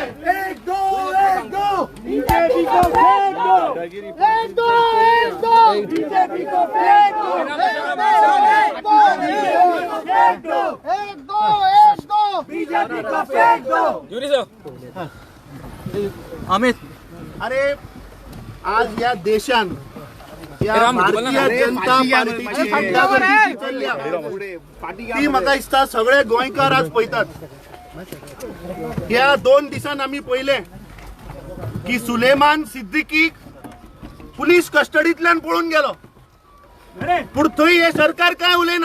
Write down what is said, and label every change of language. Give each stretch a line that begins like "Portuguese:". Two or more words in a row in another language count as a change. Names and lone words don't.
Hindi: एक दो बीजेपी को फेंक दो, एक दो बीजेपी को फेंक दो, बीजेपी को फेंक दो। अमित
Konkani: अरे आज या देशान या भारतीय जनता पार्टीची गुंडागर्दी चल्ल्या ती म्हाका दिसता सगळे गोंयकार आज पळयतात। ह्या 2 दिसान आमी पळयले की सुलेमान सिद्दीकीक पुलीस कस्टडींतल्यान पळून गेलो, पूण थंय हे सरकार काय उलयना।